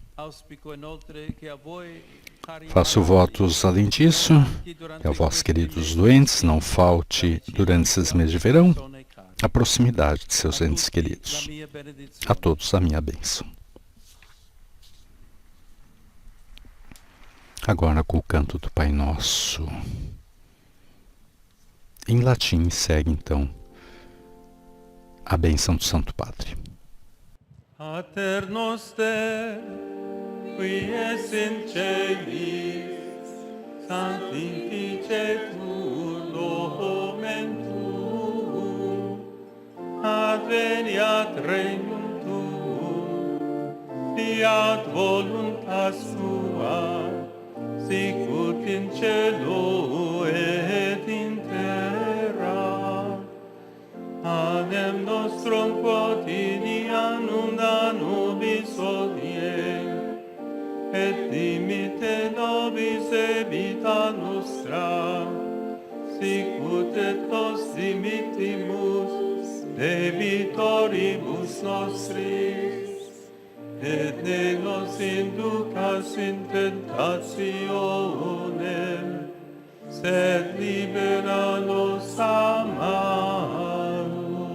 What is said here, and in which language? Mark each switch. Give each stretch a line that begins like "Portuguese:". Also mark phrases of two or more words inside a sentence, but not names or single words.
Portuguese: Faço votos, além disso, que a vós, queridos doentes, não falte, durante esses meses de verão, a proximidade de seus entes queridos. A todos a minha bênção. Agora com o canto do Pai Nosso. Em latim segue então a bênção do Santo Padre.
Latin: Pater noster, qui es in celis, sanctificetur nomen tuum, adveniat regnum tuum, fiat voluntas tua, sicut in cielo et in terra. Panem nostrum quotidianum da nobis hodie, et dimitte nobis debita nostra, sicut et nos dimittimus debitoribus nostris, et ne nos inducas in tentationem, sed libera nos a malo.